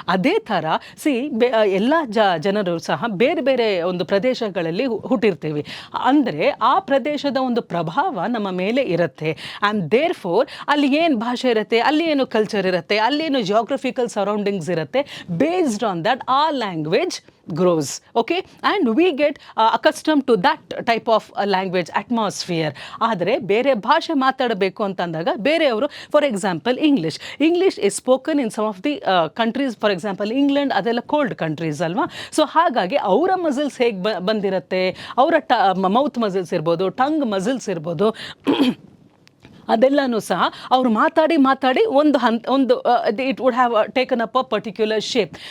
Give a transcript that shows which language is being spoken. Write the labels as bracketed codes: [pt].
[kn] ಅದೇ ಥರ ಎಲ್ಲ ಜನರು ಸಹ ಬೇರೆ ಬೇರೆ ಒಂದು ಪ್ರದೇಶಗಳಲ್ಲಿ ಹುಟ್ಟಿರ್ತೀವಿ. ಅಂದರೆ ಆ ಪ್ರದೇಶದ ಒಂದು ಪ್ರಭಾವ ನಮ್ಮ ಮೇಲೆ ಇರುತ್ತೆ. [en] and therefore [kn] ಅಲ್ಲಿ ಏನು ಭಾಷೆ ಇರುತ್ತೆ, ಅಲ್ಲಿ ಏನು ಕಲ್ಚರ್ ಇರುತ್ತೆ, ಅಲ್ಲಿ ಏನು [en] geographical surroundings [kn] ಇರುತ್ತೆ. [en] Based on that ಆ language grows. Okay, and we get accustomed to that type of language atmosphere. [kn] ಆದರೆ ಬೇರೆ ಭಾಷೆ ಮಾತಾಡಬೇಕು ಅಂತಂದಾಗ ಬೇರೆಯವರು, [en] For example English is spoken in some of the countries. [kn] For example England, ಅದೆಲ್ಲ cold countries ಅಲ್ವಾ. So ಹಾಗಾಗಿ ಅವರ ಮಸಲ್ಸ್ ಹೇಗೆ ಬಂದಿರುತ್ತೆ, ಅವರ ಮೌತ್ ಮಸಲ್ಸ್ ಇರ್ಬೋದು, ಟಂಗ್ ಮಸಲ್ಸ್ ಇರ್ಬೋದು, ಅದೆಲ್ಲನೂ ಸಹ ಅವರು ಮಾತಾಡಿ ಒಂದು [en] It would have taken up a particular shape.